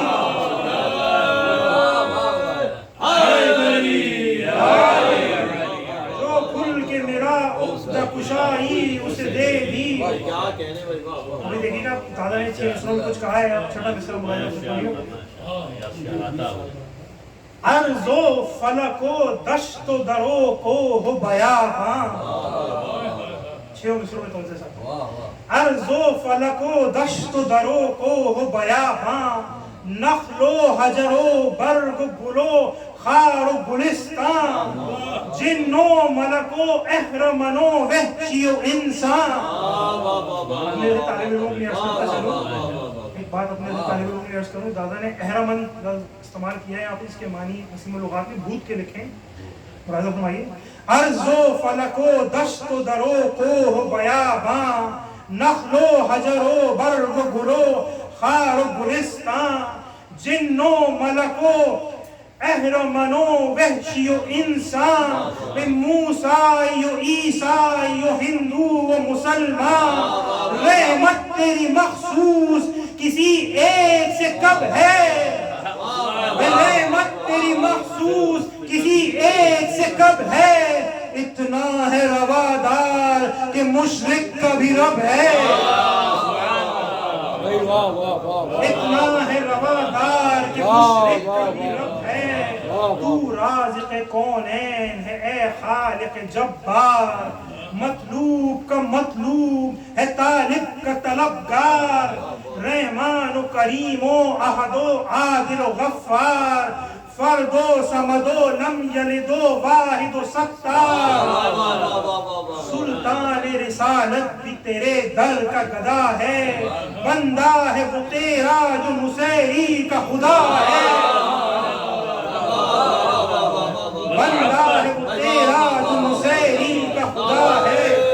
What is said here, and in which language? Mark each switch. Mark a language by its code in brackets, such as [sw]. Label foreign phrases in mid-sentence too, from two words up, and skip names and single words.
[ur] جو کھل کے ملا عقدہ کشائی اسے دے دی۔ ابھی دیکھیے گا دادا نے 6 مصروں میں کچھ کہا ہے، اب چھٹا مصرع ملاحظہ پڑھیے۔ عرض و فلک و دشت و درو کو ہو بیاباں، 6 مصروں میں توجہ ساتھ، عرض و فلک و دشت و درو کو ہو بیاباں، نخل و حجر و برگ و گل و خار و گلستان، جن و ملک و اہرمن و وحشی و انسان۔ میرے طالب علموں کے لیے عرض کرتا چلوں، ایک بات اپنے طالب علموں کے لیے عرض کروں، دادا نے اہرمن لفظ استعمال کیا ہے، آپ اس کے معنی نسیم اللغات میں بھوت کے لکھیں، ملاحظہ فرمائیے۔ عرض و فلک و دشت و درو کو ہو بیاباں، نخل و حجر و برگ و گل و خار و گلستان، جن و ملک و اہرمن و وحشی و انسان، موسیٰ و عیسیٰ و ہندو و مسلمان، رحمت تیری مخصوص کسی ایک سے کب ہے، رحمت تیری مخصوص کسی ایک سے کب ہے، اتنا ہے روادار کہ مشرک کا بھی رب ہے، اتنا ہے روادار کہ مشرک کا بھی رب ہے، تو رازق کونین ہے اے خالق جبار، مطلوب کا مطلوب ہے طالب کا طلبگار، رحمان و کریم و احد و عادل و غفار، فرد و صمد و [ar] لم یلد [ur] و واحد و ستار، سلطان رسالت بھی تیرے در کا گدا ہے، بندہ ہے وہ تیرا جو مسیحی کا خدا ہے، بندہ ہے وہ تیرا جو مسیحی کا خدا ہے،